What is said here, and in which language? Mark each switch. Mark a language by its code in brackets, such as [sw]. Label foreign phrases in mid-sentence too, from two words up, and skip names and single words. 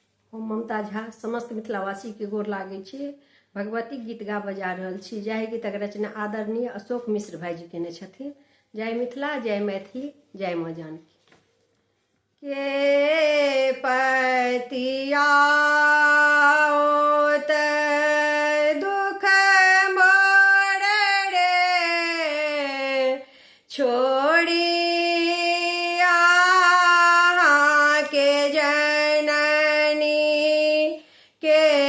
[mai] हम ममता झा समस्त मिथिलावासी के गोर लागे छी। भगवती गीत गा बजा रहल छी। जय गीतक रचना आदरणीय अशोक मिश्र भाईजी केने छथिन। जय मिथिला, जय मैथिली, जय माँ जानकी। के पतिया दुख मोर रे छोड़ी के जननी के